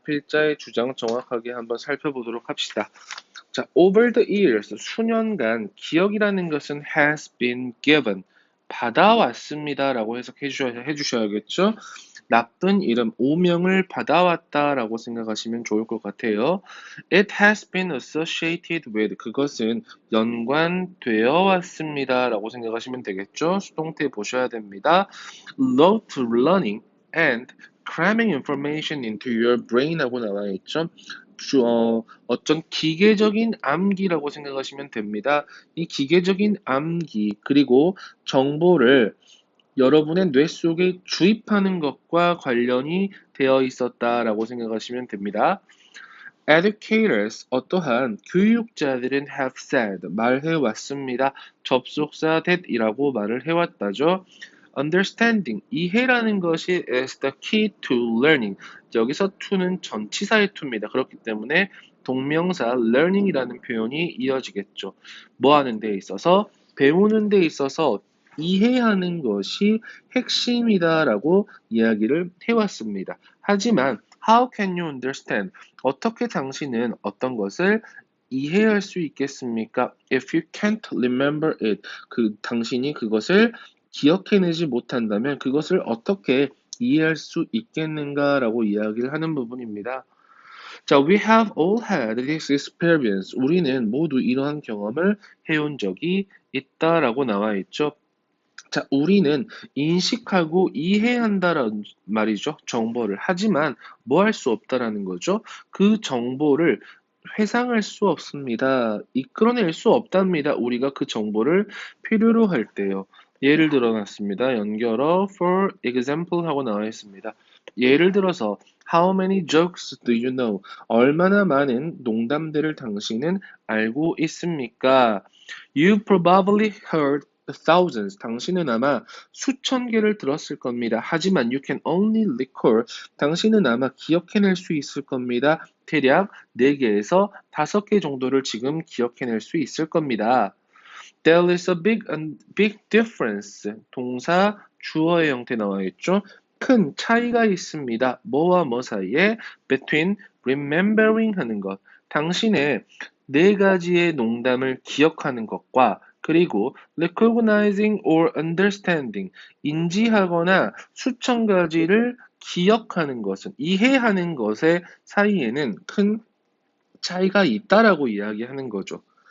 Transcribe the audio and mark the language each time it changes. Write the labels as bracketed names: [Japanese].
[Korean] 필자의 주장 정확하게 한번 살펴보도록 합시다. 자, [English] over the years, [Korean] 수년간 기억이라는 것은 [English] has been given, [Korean] 받아왔습니다 라고 해석해 주셔야겠죠. 나쁜 이름, 오명을 받아왔다라고 생각하시면 좋을 것 같아요. [English] It has been associated with, [Korean] 그것은 연관되어 왔습니다 라고 생각하시면 되겠죠. 수동태 보셔야 됩니다. [English] Love to learning and cramming information into your brain [Korean] 하고 나와 있죠. 어떤 기계적인 암기라고 생각하시면 됩니다. 이 기계적인 암기, 그리고 정보를 여러분의 뇌 속에 주입하는 것과 관련이 되어 있었다라고 생각하시면 됩니다. Educators, 어떠한 교육자들은 [English] have said, [Korean] 말해왔습니다. 접속사 that이라고 말을 해왔다죠. [English] Understanding, [Korean] 이해라는 것이 [English] is the key to learning. [Korean] 여기서 to는 전치사의 to입니다. 그렇기 때문에 동명사 learning이라는 표현이 이어지겠죠. 뭐 하는 데 있어서? 배우는 데 있어서 이해하는 것이 핵심이다라고 이야기를 해왔습니다. 하지만 [English] how can you understand? [Korean] 어떻게 당신은 어떤 것을 이해할 수 있겠습니까? [English] If you can't remember it, [Korean] 당신이 그것을 기억해내지 못한다면 그것을 어떻게 이해할 수 있겠는가라고 이야기를 하는 부분입니다. [English] 자, we have all had this experience. [Korean] 우리는 모두 이러한 경험을 해온 적이 있다라고 나와 있죠. 자, 우리는 인식하고 이해한다라는 말이죠. 정보를. 하지만 뭐 할 수 없다라는 거죠. 그 정보를 회상할 수 없습니다. 이끌어낼 수 없답니다. 우리가 그 정보를 필요로 할 때요. 예를 들어 놨습니다. 연결어 [English] for example [Korean] 하고 나와 있습니다. 예를 들어서 [English] How many jokes do you know? [Korean] 얼마나 많은 농담들을 당신은 알고 있습니까? [English] You probably heard thousands. [Korean] 당신은 아마 수천 개를 들었을 겁니다. 하지만 [English] you can only recall. [Korean] 당신은 아마 기억해낼 수 있을 겁니다. 대략 4개에서 5개 정도를 지금 기억해낼 수 있을 겁니다. [English] There is a big difference. [Korean] 동사 주어의 형태 나와 있죠. 큰 차이가 있습니다. 뭐와 뭐 사이에? [English] Between remembering [Korean] 하는 것. 당신의 네 가지의 농담을 기억하는 것과 그리고 [English] recognizing or understanding, [Korean] 인지하거나 수천 가지를 기억하는 것은, 이해하는 것의 사이에는 큰 차이가 있다라고 이야기하는 거죠.